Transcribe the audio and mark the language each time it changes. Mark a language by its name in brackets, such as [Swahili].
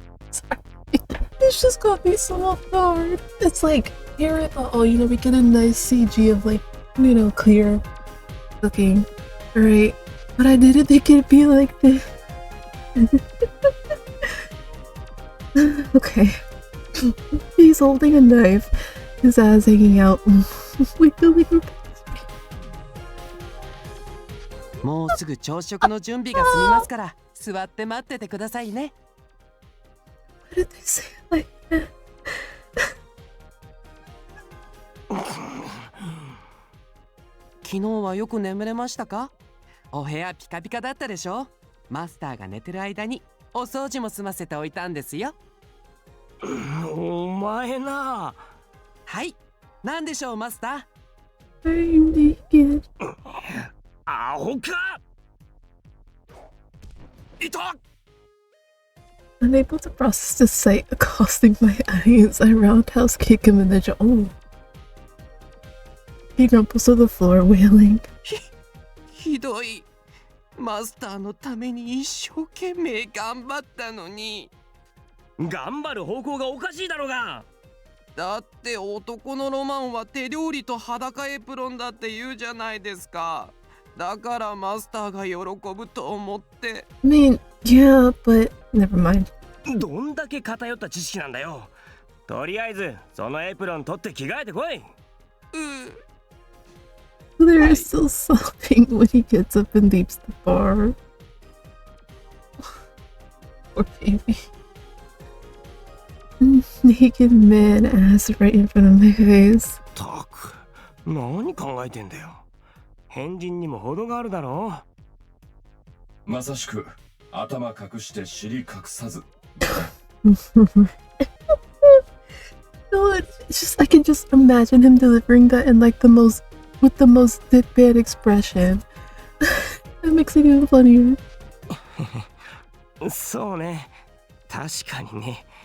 [English] Sorry. It's just got me so off guard. It's like, here I thought, oh, you know, we get a nice CG of like, you know, clear looking, right? But I didn't think it'd be like this. Okay. He's holding a knife, his ass hanging out. Wait till we go. [Japanese] もうすぐ朝食の準備が済みますから座って待っててくださいね。 [English] Why did they say it like that? [Japanese] 昨日はよく眠れましたか？お部屋ピカピカだったでしょ？マスターが寝てる間にお掃除も済ませておいたんですよ。お前な。はい、なんでしょうマスタ [English] ー。 I'm naked. [Japanese] アホか。いた。 [English] Unable to process the sight accosting my eyes, I roundhouse kick him in the jaw. Oh. He crumples to the floor, wailing. [Japanese] ひどい。マスターのために一生懸命頑張ったのに。頑張る方向がおかしいだろうが。だって男のロマンは手料理と裸エプロンだって言うじゃないですか。だからマスターが喜ぶと思って。 [English] I mean, yeah, but never mind. [Japanese] どんだけ偏った知識なんだよ。とりあえずそのエプロン取って着替えてこい。 [English] They're still sobbing when he gets up and leaves the bar. Poor baby. Naked man ass right in front of my face. [Japanese] たく、何考えてんだよ。変人にも程があるだろう。まさしく頭隠して尻隠さず。 [English] No, it's just I can just imagine him delivering that in like the most deadpan expression. That makes it even funnier. [Japanese] そうね、確かにね。